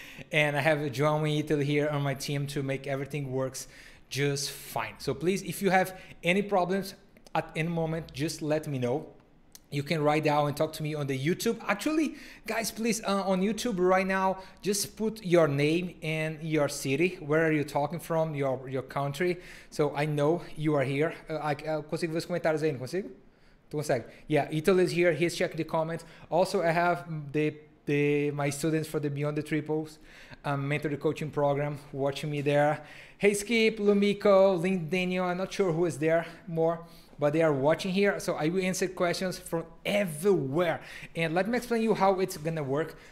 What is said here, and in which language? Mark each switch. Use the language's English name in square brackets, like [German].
[English] And I have João in Italy here on my team to make everything works just fine. So please, if you have any problems at any moment, just let me know. You can write down and talk to me on the YouTube. Actually, guys, please, on YouTube right now, just put your name and your city. Where are you talking from? Your country. So I know you are here. [Portuguese] Consigo ver os comentários aí, não consigo? Tu consegue? [English] Yeah, Italy is here. He's checking the comments. Also, I have my students for the Beyond the Triples mentor the coaching program watching me there. Hey, Skip, Lumiko, Lynn, Daniel. I'm not sure who is there more, but they are watching here. So I will answer questions from everywhere. And let me explain you how it's gonna work.